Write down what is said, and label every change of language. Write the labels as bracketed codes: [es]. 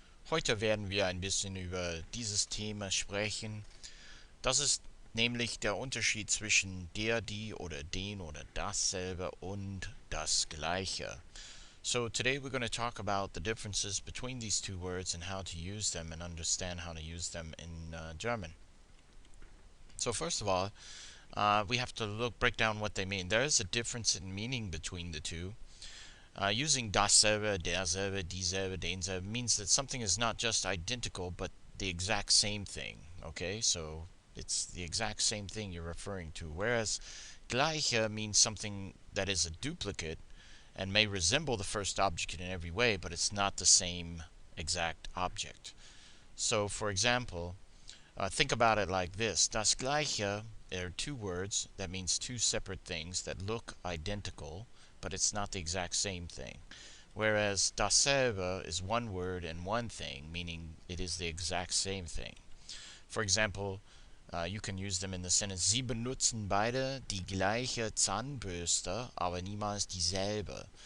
[de] Heute werden wir ein bisschen über dieses Thema sprechen. Das ist nämlich der Unterschied zwischen der, die oder den oder dasselbe und das Gleiche. [en] So today we're going to talk about the differences between these two words and how to use them and understand how to use them in German. So first of all, we have to break down what they mean. There is a difference in meaning between the two. Using dasselbe, derselbe, dieselbe, denselbe means that something is not just identical, but the exact same thing. Okay, so it's the exact same thing you're referring to. Whereas Gleiche means something that is a duplicate and may resemble the first object in every way, but it's not the same exact object. So, for example, think about it like this. Das Gleiche are two words that means two separate things that look identical, but it's not the exact same thing. Whereas dasselbe is one word and one thing, meaning it is the exact same thing. For example, you can use them in the sentence: [de] Sie benutzen beide die gleiche Zahnbürste, aber niemals dieselbe.